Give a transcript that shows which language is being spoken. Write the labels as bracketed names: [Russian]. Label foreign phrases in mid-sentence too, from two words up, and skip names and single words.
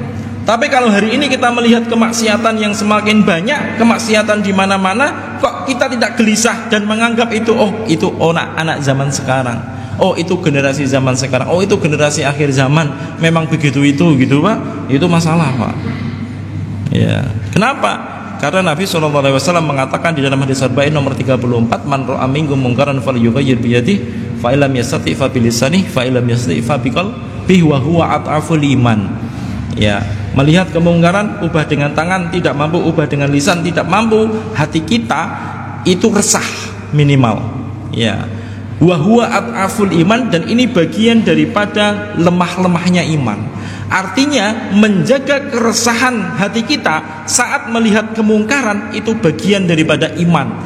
[Indonesian] Tapi kalau hari ini kita melihat kemaksiatan yang semakin banyak, kemaksiatan di mana-mana, kok kita tidak gelisah dan menganggap itu anak zaman sekarang, itu generasi zaman sekarang, itu generasi akhir zaman, memang begitu itu gitu Pak, itu masalah Pak. Ya, kenapa? Karena Nabi SAW mengatakan di dalam hadis Arba'in nomor 34, [Arabic] من رأى منكم منكرا فليغير بيده فإن لم يستطع فبلسانه فإن لم يستطع فبقلبه وهو أضعف الإيمان. [Indonesian] Ya, melihat kemungkaran ubah dengan tangan, tidak mampu ubah dengan lisan, tidak mampu, hati kita itu resah minimal. Ya, [Arabic] وهو أضعف الإيمان, [Indonesian] dan ini bagian daripada lemah-lemahnya iman. Artinya menjaga keresahan hati kita saat melihat kemungkaran itu bagian daripada iman.